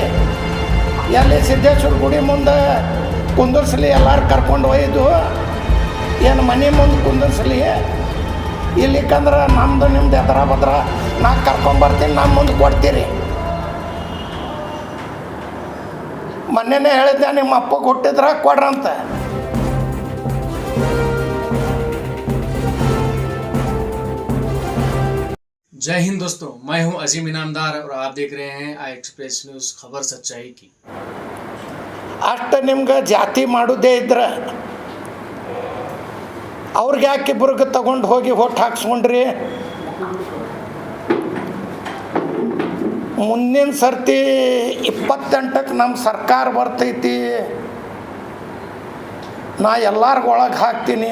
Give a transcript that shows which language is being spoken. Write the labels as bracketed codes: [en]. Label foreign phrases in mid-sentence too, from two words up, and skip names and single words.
[kn] ಎಲ್ಲಿ ಸಿದ್ದೇಶ್ವರ ಗುಡಿ ಮುಂದೆ ಕುಂದರ್ಸ್ಲಿ, ಎಲ್ಲರೂ ಕರ್ಕೊಂಡು ಒಯ್ದು ಏನು ಮನೆ ಮುಂದೆ ಕುಂದರ್ಸ್ಲಿ? ಇಲ್ಲಿಕಂದ್ರೆ ನಮ್ಮದು ನಿಮ್ದು ಎದರ ಬದ್ರ ನಾ ಕರ್ಕೊಂಬರ್ತೀನಿ, ನಮ್ಮ ಮುಂದೆ ಕೊಡ್ತೀರಿ. ಮೊನ್ನೆನೇ ಹೇಳಿದ್ದೆ, ನಿಮ್ಮ ಅಪ್ಪಗೆ ಹುಟ್ಟಿದ್ರ ಕೊಡ್ರಂತ. [hi] जय हिंद दोस्तों, मैं हूं अजीम इनामदार और आप देख रहे हैं आई एक्सप्रेस न्यूज़, खबर सच्चाई की। [kn] ಅಷ್ಟು ನಿಮ್ಗೆ ಜಾತಿ ಮಾಡೋದೇ ಇದ್ರೆ ಅವ್ರಿಗೆ ಯಾಕೆ ಇಬ್ಬರಿಗೆ ತಗೊಂಡು ಹೋಗಿ ಹೊಟ್ಟು ಹಾಕ್ಸ್ಕೊಂಡ್ರಿ? ಮುಂದಿನ ಸರ್ತಿ 28ಕ್ಕೆ ನಮ್ಮ ಸರ್ಕಾರ ಬರ್ತೈತಿ, ನಾ ಎಲ್ಲರಿಗೂ ಒಳಗೆ ಹಾಕ್ತೀನಿ.